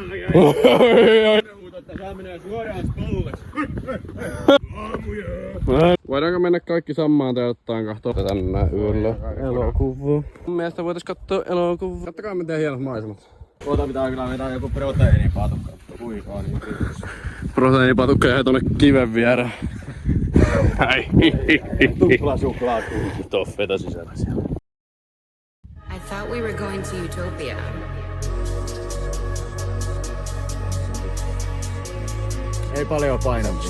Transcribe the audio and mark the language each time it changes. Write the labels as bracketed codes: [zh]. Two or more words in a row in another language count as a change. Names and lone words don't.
[fi] Voidaanko mennä kaikki samaan telttaan kahtoo tänne yöllä elokuvaa? Mun mielestä voitais kattoo elokuvaa. Kattokaa miten hienot maisemat. Tuota pitää kyllä vetää joku proteiinipatukka. Kuikaa niin kiitos. Proteiinipatukka jäi tonne kiven viereen. Tupla suklaat. Toffeita sisällä siellä. [en] I thought we were going to Utopia. [fi] Ei paljon painamista.